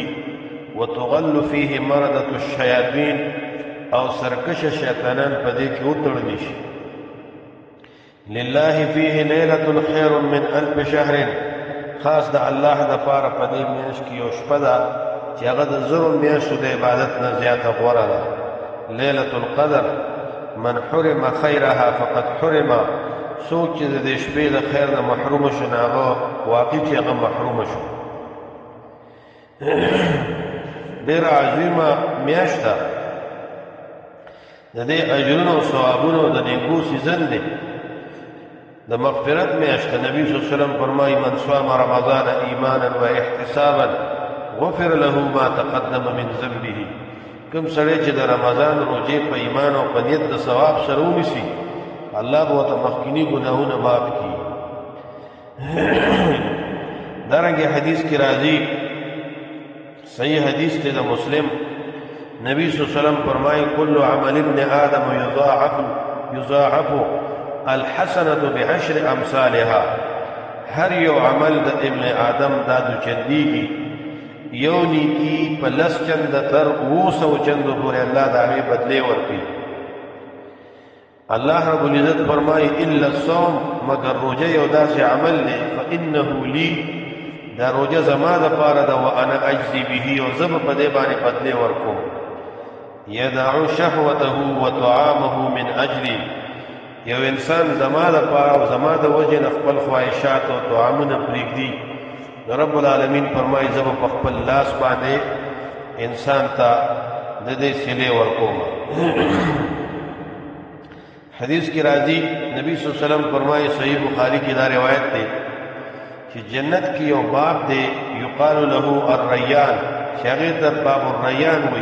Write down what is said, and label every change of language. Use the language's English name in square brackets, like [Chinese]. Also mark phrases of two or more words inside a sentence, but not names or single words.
[Arabic] وتغل فیه مردة الشیاطین، [Pashto] او سرکشه شیطانان په دې کې وتړلی شي. [Arabic] لله فیه لیلة خیر من الف شهر، [Pashto] خاص د الله د پاره په دې میاشت کې یو شپه ده چې هغه د زرو میاشتو د عبادت نه زیاته غوره ده. [Arabic] لیلة القدر، من حرم خیرها فقد حرم، [Pashto] څوک چې د دې شپې د خیر نه محروم شو نو هغه واقع چې هغه محروم شو. ډېره عظیمه میاشت ده، د دې اجرونو او ثوابونو د نیکو سیزن دی، د مغفرت میاشت. نبی [Arabic] صلی الله علیه وسلم [Pashto] فرمایي [Arabic] من صام رمضان ایمانا و احتسابا غفر له ما تقدم من ذنبه، [Pashto] کوم سړی چې د رمضان روژې په ایمان او په نیت د ثواب سره ونیسي الله به ورته مخکیني ګناهونه معاف کړي. دارنګه حدیث کې راځي، صحیح حدیث دی د مسلم، نبی [Arabic] صلی الله علیه وسلم [Pashto] فرمایي [Arabic] کل عمل ابن آدم یضاعف الحسنة بعشر امثالها، [Pashto] هر یو عمل د ابن آدم دا دو چندیږي، یو نیکی په لس چنده تر 200 چندو پورې الله د هغې بدلې ورکوي. الله [Arabic] رب العزت [Pashto] فرمایي [Arabic] الا الصوم، [Pashto] مگر روژه یو داسې عمل دی [Arabic] فانه لی، [Pashto] دا روژه زما دپاره ده [Arabic] وانا اجزي به، [Pashto] او زه به په دې باندې بدلې ورکوم. [Arabic] یدع شهوته وطعامه من اجلي، [Pashto] یو انسان زما دپاره او زما د وجې نه خپل خواهشات او طعامونه پرېږدي، [Arabic] رب العالمین [Pashto] فرمایي زه به په خپل لاس باندې انسان ته د دې صلې ورکوم. حدیث کی راځي نبی [Arabic] صلی الله علیه وسلم [Pashto] فرمایي، صحیح بخاری کی دا روایت دی چې جنت کی یو باب دی [Arabic] یقال له الریان، [Pashto] چې هغې ته باب الریان وایي.